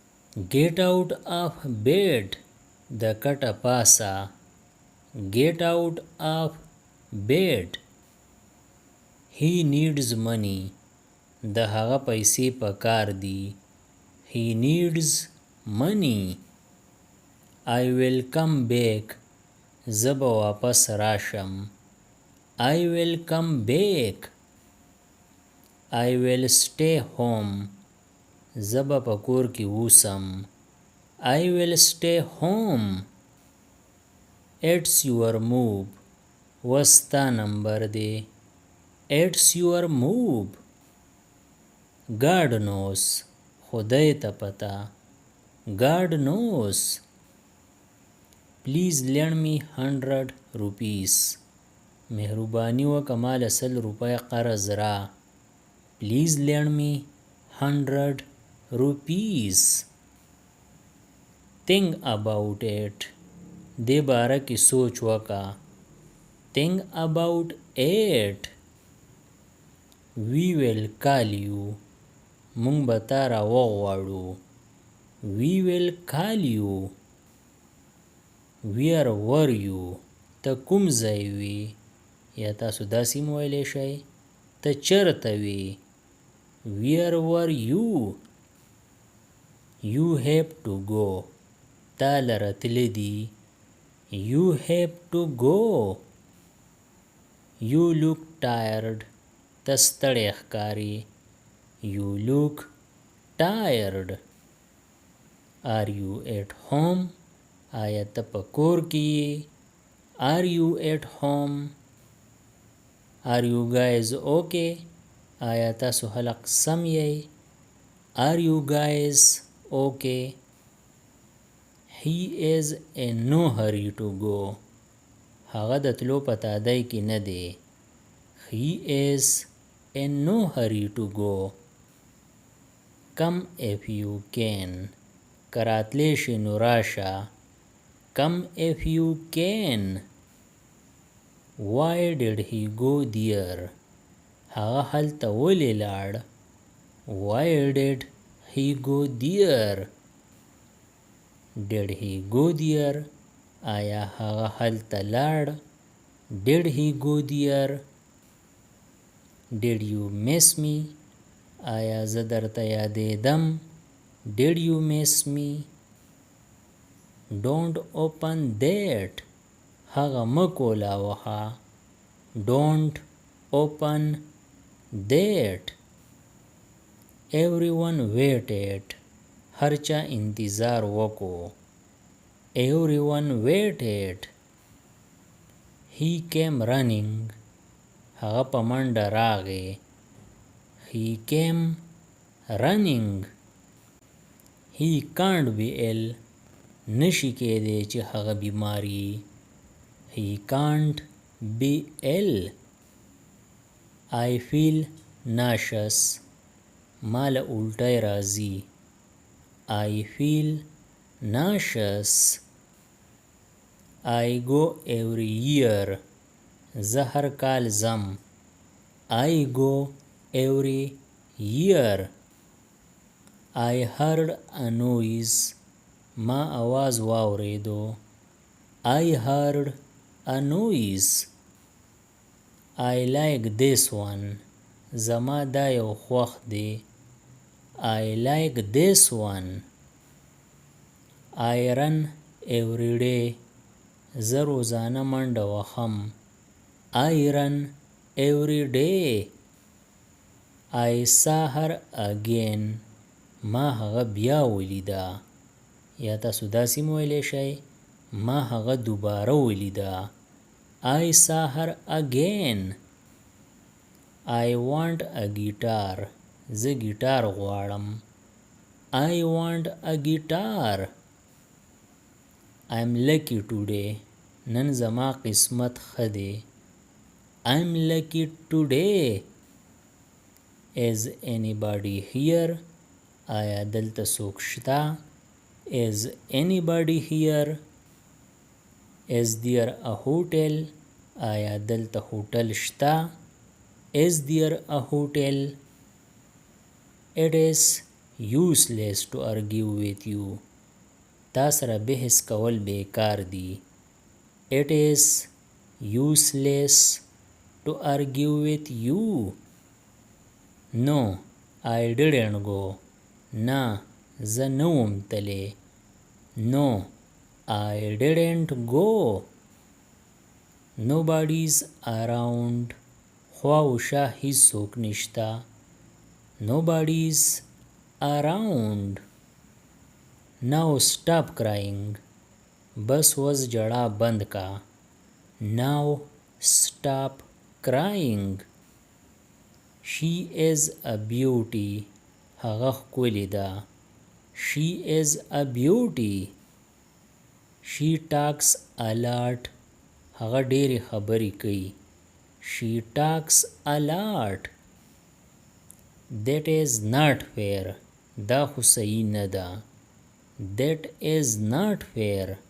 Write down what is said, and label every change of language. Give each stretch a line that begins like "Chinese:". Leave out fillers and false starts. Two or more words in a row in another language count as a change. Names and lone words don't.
English: Get out of bed
Pashto: د کټه پاسه.
English: Get out of bed. He needs money.
Pashto: د هغه پیسې پکار دي.
English: He needs money. I will come back.
Pashto: زه به واپس راشم.
English: I will come back. I will stay home.
Pashto: زه به په کور کې اوسم.
English: I will stay home. It's your move.
Pashto: وستا نمبر دی.
English: It's your move. God knows.
Pashto: خدای ته پته.
English: God knows. Please lend me 100 rupees.
Pashto: مهرباني وکړه مال 100 روپۍ قرض را.
English: Please lend me 100 rupees. Think about it.
Pashto: دې باره کې سوچ وکړه.
English: Think about it. We will call you.
Pashto: مونږ به تا را وغواړو.
English: We will call you. Where were you?
Pashto: ته کوم ځای وې؟ یا تاسو داسې هم ویلی شئ ته چېرته وې؟
English: Where were you? You have to go.
Pashto: تا لره تللی دي.
English: You have to go. You look tired.
Pashto: ته ستړی ښکارې.
English: You look tired. Are you at home?
Pashto: آیا ته په کور کې یې؟
English: Are you at home? Are you guys okay?
Pashto: آیا تاسو خلق سم یې؟
English: Are you guys okay? He is in no hurry to go.
Pashto: هغه د تلو په تادۍ کې نه دی.
English: He is in no hurry to go. Come if you can.
Pashto: که راتلی شې نو راشه.
English: Come if you can. Why did he go there?
Pashto: هغه هلته ولې لاړ؟
English: Why did he go there? Did he go there?
Pashto: آیا هغه هلته لاړ؟
English: Did he go there? Did you miss me?
Pashto: آیا زه درته یادېدم؟
English: Did you miss me? Don't open that.
Pashto: هغه مه کولاوهه.
English: Don't open that. Everyone waited.
Pashto: هر چا انتظار وکړو.
English: Everyone waited. He came running.
Pashto: هغه په منډه راغی.
English: He came running. He can't be ill.
Pashto: نشي کېدی چې هغه بیماری.
English: He can't be ill. I feel nauseous.
Pashto: مال الټی راځي.
English: I feel nauseous. I go every year.
Pashto: زه هر کال ځم.
English: I go every year. I heard a noise.
Pashto: ما आवाज واوریدو.
English: I heard a noise. I like this one.
Pashto: زما دا یو خوښ دی.
English: I like this one. I run every day.
Pashto: زه روزانه منډه وهم.
English: I run every day. I saw her again.
Pashto: ما هغه بیا ولیده. یا تاسو داسې هم ویلی شئ ما هغه دوباره ولیده.
English: I saw her again. I want a guitar.
Pashto: زه ګیټار غواړم.
English: I want a guitar. I'm lucky today.
Pashto: نن زما قسمت ښه دی.
English: I'm lucky today. Is anybody here?
Pashto: آیا دلته څوک شته؟
English: Is anybody here? Is there a hotel?
Pashto: آیا دلته هوټل شته؟
English: Is there a hotel? It is useless to argue with you.
Pashto: تا سره بحث کول بیکار دی.
English: It is useless to argue with you. No, I didn't go.
Pashto: نه زه نه وم تلی.
English: No, I didn't go. Nobody's around.
Pashto: خوا و شا هیڅوک نشته.
English: Nobody's around. Now stop crying.
Pashto: بس وس جړا بند کا.
English: Now stop crying. She is a beauty.
Pashto: هغه ښکلې ده.
English: She is a beauty. She talks a lot.
Pashto: هغه ډېرې خبرې کوي.
English: She talks a lot. That is not fair.
Pashto: دا خو صحیح نه ده.
English: That is not fair.